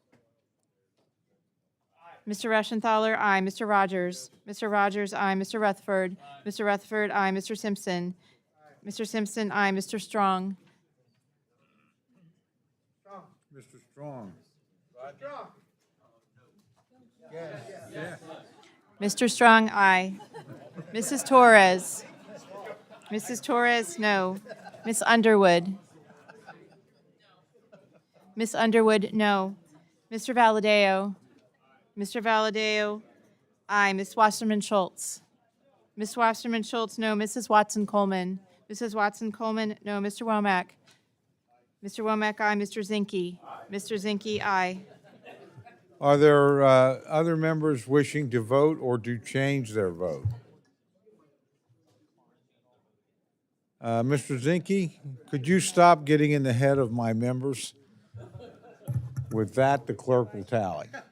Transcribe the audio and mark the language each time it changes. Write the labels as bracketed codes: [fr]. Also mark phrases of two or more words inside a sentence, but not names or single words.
[en] Mr. Reschenthaler, aye. Mr. Rogers. Mr. Rogers, aye. Mr. Rutherford. Mr. Rutherford, aye. Mr. Simpson. Mr. Simpson, aye. Mr. Strong. Mr. Strong. Mr. Strong, aye. Mrs. Torres. Mrs. Torres, no. Miss Underwood. Miss Underwood, no. Mr. Valadeo. Mr. Valadeo, aye. Miss Wasserman Schultz. Miss Wasserman Schultz, no. Mrs. Watson Coleman. Mrs. Watson Coleman, no. Mr. Womack. Mr. Womack, aye. Mr. Zinke. Mr. Zinke, aye. Are there other members wishing to vote or to change their vote? Mr. Zinke, could you stop getting in the head of my members? With that, the clerk will tally.